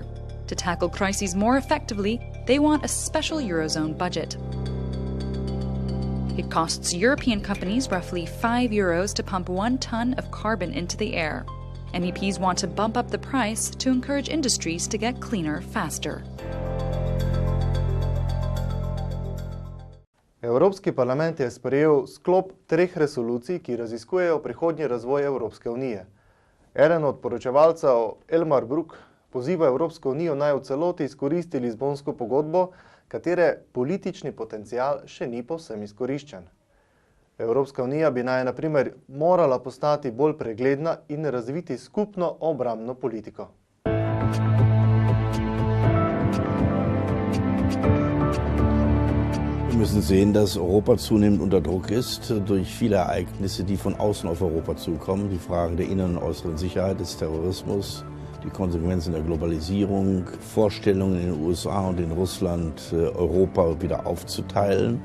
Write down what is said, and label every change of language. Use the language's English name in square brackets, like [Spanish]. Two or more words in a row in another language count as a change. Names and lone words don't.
[English] To tackle crises more effectively, they want a special Eurozone budget. It costs European companies roughly €5 to pump 1 ton of carbon into the air. MEPs want to bump up the price to encourage industries to get cleaner faster. [Slovenian] Evropski parlament je sprejel sklop 3 resolucij, ki raziskujejo prihodnji razvoj Evropske unije. Eden od poročevalcev, Elmar Brok, poziva Evropsko unijo naj v celoti izkoristi Lizbonsko pogodbo, katere politični potencial še ni povsem izkoriščen. Evropska unija bi naj, na primer, morala postati bolj pregledna in razviti skupno obrambno politiko. [German] Wir müssen sehen, dass Europa zunehmend unter Druck ist durch viele Ereignisse, die von außen auf Europa zukommen. Die Frage der inneren und äußeren Sicherheit, des Terrorismus, die Konsequenzen der Globalisierung, Vorstellungen in den USA und in Russland, Europa wieder aufzuteilen.